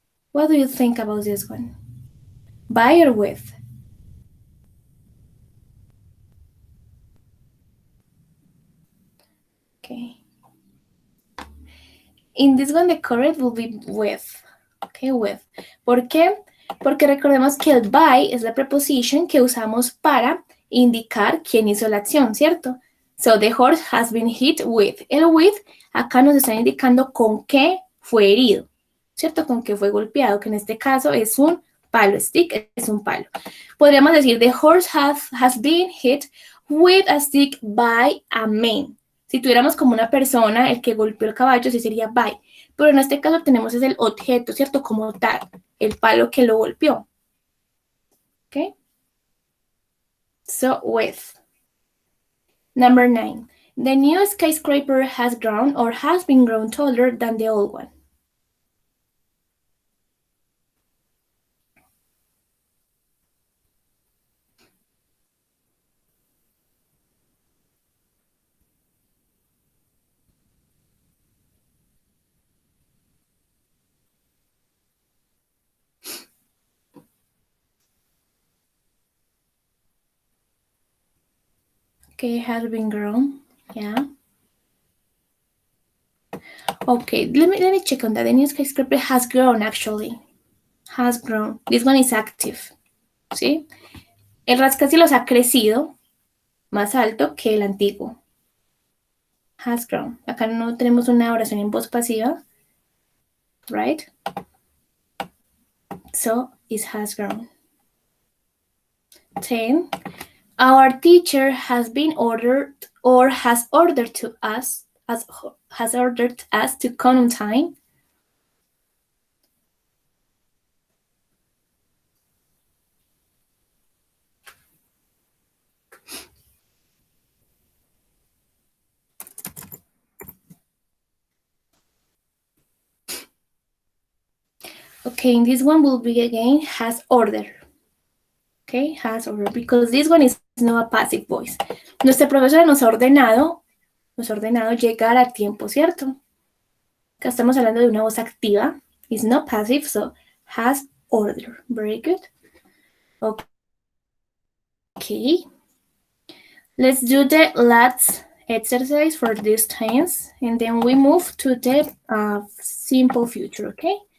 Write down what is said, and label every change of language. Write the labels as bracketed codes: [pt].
[en] What do you think about this one? By or with? Okay. In this one, the correct will be with. Okay, with. [es] ¿Por qué? Porque recordemos que el by es la preposición que usamos para indicar quién hizo la acción, ¿cierto? [en] So, the horse has been hit with. [es] El with acá nos está indicando con qué fue herido, ¿cierto? Con qué fue golpeado, que en este caso es un palo. Stick es un palo. Podríamos decir, [en] the horse has been hit with a stick by a man. [es] Si tuviéramos como una persona, el que golpeó el caballo, sí sería by. Pero en este caso tenemos es el objeto, ¿cierto? Como tal, el palo que lo golpeó. ¿Ok? [en] So, with. Number 9. The new skyscraper has grown or has been grown taller than the old one. Okay, has been grown. Yeah. Okay, let me check on that. The new skyscraper has grown actually. Has grown. This one is active. [es] ¿Sí? El rascacielos ha crecido más alto que el antiguo. [en] Has grown. [es] Acá no tenemos una oración en voz pasiva. [en] Right? So it has grown. 10. Our teacher has been ordered or has ordered us to come on time. Okay, and this one will be again has ordered. Okay, has ordered because this one is not a passive voice. [es] Nuestra profesora nos ha ordenado llegar a tiempo, ¿cierto? Acá estamos hablando de una voz activa. [en] It's not passive, so has ordered. Very good. Okay. Let's do the last exercise for this tense, and then we move to the simple future, okay?